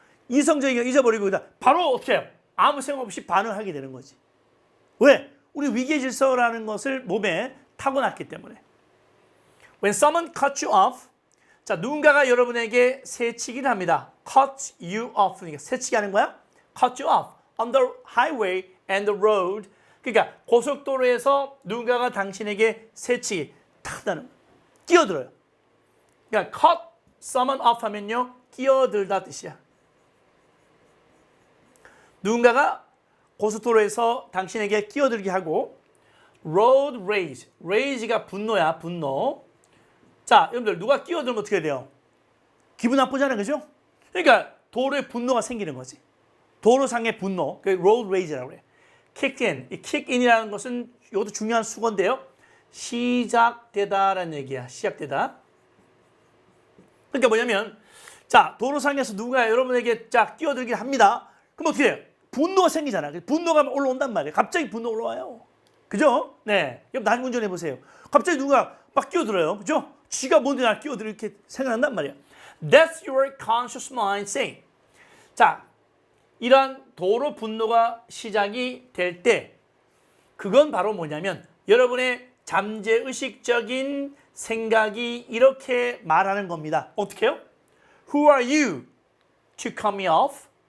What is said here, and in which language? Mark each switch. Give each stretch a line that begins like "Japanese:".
Korean: 이성적인 거 잊어버리고 바로 어떻게 해요? 아무 생각 없이 반응하게 되는 거지. 왜? 우리 위계 질서라는 것을 몸에 타고났기 때문에.
English: When someone cuts you off,
Korean: 자, 누군가가 여러분에게 새치기를 합니다.
English: cut you off.
Korean: 새치기 하는 거야?
English: cut you off on the highway and the road.
Korean: 그러니까 고속도로에서 누군가가 당신에게 새치기 탁 하는 거야. 끼어들어요. 그러니까 cut someone off 하면요. 끼어들다 뜻이야. 누군가가 고속도로에서 당신에게 끼어들게 하고 road rage. rage가 분노야. 분노. 자, 여러분들 누가 끼어들면 어떻게 돼요? 기분 나쁘잖아요. 그죠? 그러니까 도로에 분노가 생기는 거지. 도로상의 분노. 그 road rage라고 그래.
English: kick in.
Korean: 이 kick in이라는 것은 이것도 중요한 수건인데요. 시작되다라는 얘기야. 시작되다. 그러니까 뭐냐면 자, 도로상에서 누가 여러분에게 자 끼어들긴 합니다. 그럼 어떻게 해요? 분노가 생기잖아. 분노가 올라온단 말이에요. 갑자기 분노가 올라와요. 그죠? 네. 여러분 나중에 운전해 보세요. 갑자기 누가 막 끼어들어요. 그죠? 쥐가 뭔데 날 끼어들 이렇게 생각난단 말이야.
English: That's your conscious mind saying.
Korean: 자, 이러한 도로 분노가 시작이 될 때 그건 바로 뭐냐면 여러분의 잠재의식적인 생각이 이렇게 말하는 겁니다. 어떻게 해요?
English: Who are you to cut me off?